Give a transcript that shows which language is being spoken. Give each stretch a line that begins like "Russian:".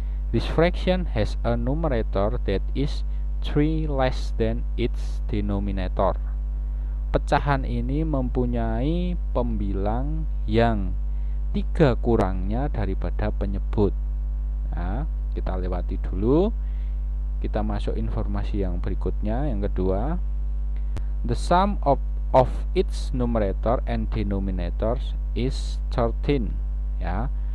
English: This fraction has a numerator that is 3 less than its denominator.
Indonesian: Pecahan ini mempunyai pembilang yang 3 kurangnya daripada penyebut. Nah, kita lewati dulu. Kita masuk informasi yang berikutnya, yang kedua.
English: The sum of its numerator and denominators is 13, ya.